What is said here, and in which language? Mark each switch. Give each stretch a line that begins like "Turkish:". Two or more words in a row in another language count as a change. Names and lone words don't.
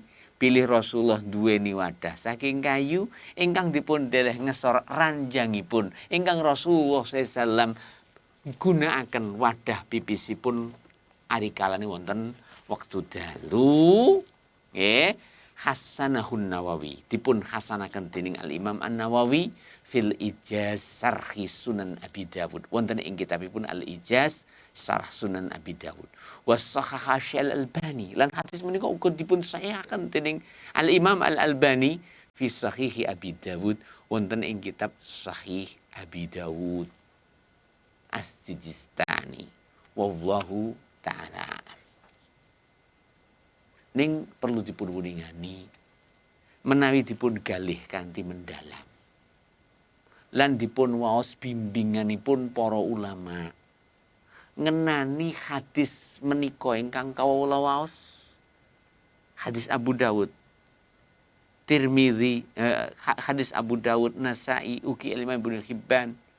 Javanese: Pilih Rasulullah duweni wadah saking kayu ingkang dipun deleh ngesor ranjangipun ingkang Rasulullah SAW gunakaken wadah pipisipun ari kalane wonten wektu dalu.
Arabic: حسنه النووي
Javanese: dipun hasanaken dening Al Imam An-Nawawi fil Ijaz Sarhi Sunan Abi Dawud wonten ing kitabipun Al Ijaz Sarh Sunan Abi Dawud was-Sahih Al-Albani lan hadis menika uga dipun sahihaken dening Al Imam Al-Albani fi Sahih Abi Dawud wonten ing kitab Sahih Abi Dawud As-Sijistani
Arabic: والله تعالى.
Javanese: Ning perlu dipun wuningani menawi dipun galih kanthi mendalam lan dipun waos bimbinganipun para ulama ngenani hadis menika ingkang kawula waos hadis Abu Dawud Tirmidzi, hadis Abu Dawud, Nasai, ugi Imam Ibnu Hibban.